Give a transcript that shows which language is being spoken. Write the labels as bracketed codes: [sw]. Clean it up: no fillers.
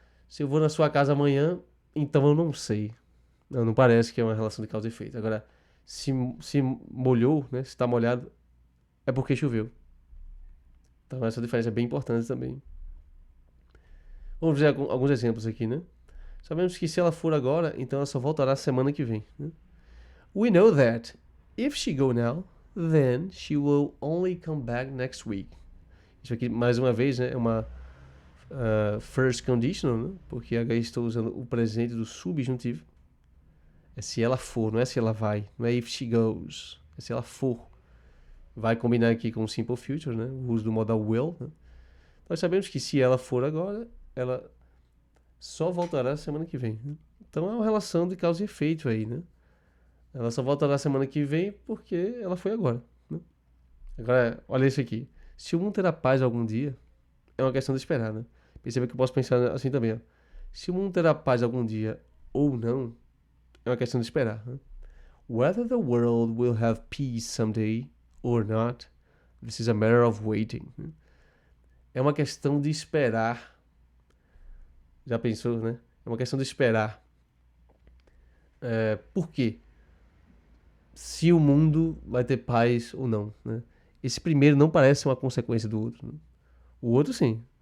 [pt] Se eu vou na sua casa amanhã, então eu não sei. Não parece que é uma relação de causa e efeito. Agora, se molhou, né? Se está molhado, é porque choveu. Então essa diferença é bem importante também. Vamos ver alguns exemplos aqui, né? Sabemos que se ela for agora, então ela só voltará semana que vem. Né? [en] We know that if she go now, then she will only come back next week. [pt] Isso aqui, mais uma vez, né, é uma first conditional, né? Porque agora estou usando o presente do subjuntivo. É se ela for, não é se ela vai. Não é [en] if she goes. [pt] É se ela for. Vai combinar aqui com o simple future, né? O uso do modal will. Né? Nós sabemos que se ela for agora, ela só voltará semana que vem. Né? Então é uma relação de causa e efeito aí, né? Ela só voltará semana que vem porque ela foi agora. Né? Agora, olha isso aqui. Se o mundo terá paz algum dia, é uma questão de esperar, né? Perceba que eu posso pensar assim também. Ó. Se o mundo terá paz algum dia ou não, é uma questão de esperar. Né? [en] Whether the world will have peace someday or not, this is a matter of waiting. [pt] Né? É uma questão de esperar. Já pensou, né? É uma questão de esperar. Por quê? Se o mundo vai ter paz ou não, né? Esse primeiro não parece uma consequência do outro. Né? O outro, sim.